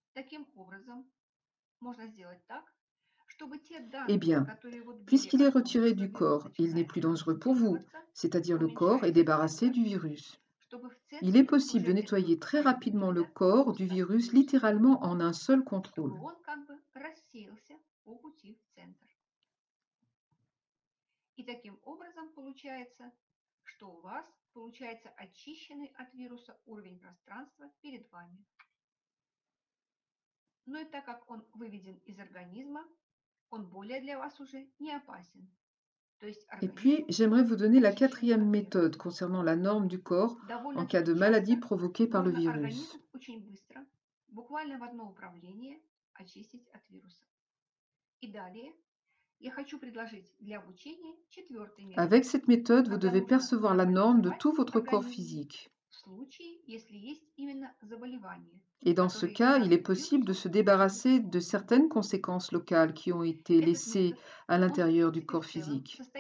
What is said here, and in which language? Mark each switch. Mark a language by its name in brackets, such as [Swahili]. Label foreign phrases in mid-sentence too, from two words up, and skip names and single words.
[French] Eh bien, puisqu'il est retiré du corps, il n'est plus dangereux pour vous, c'est-à-dire le corps est débarrassé du virus. Il est possible de nettoyer très rapidement le corps du virus littéralement en un seul contrôle. [Russian] И таким образом получается, что у вас получается очищенный от вируса уровень пространства перед вами. Но и так как он выведен из организма, он более для вас уже не опасен. [French] Et puis, j'aimerais vous donner la quatrième méthode concernant la norme du corps en cas de maladie provoquée par le virus. [Russian] Буквально в одно управление очистить от вируса. И далее [French] Avec cette méthode, vous devez percevoir la norme de tout votre corps physique. Et dans ce cas, il est possible de se débarrasser de certaines conséquences locales qui ont été laissées à l'intérieur du corps physique.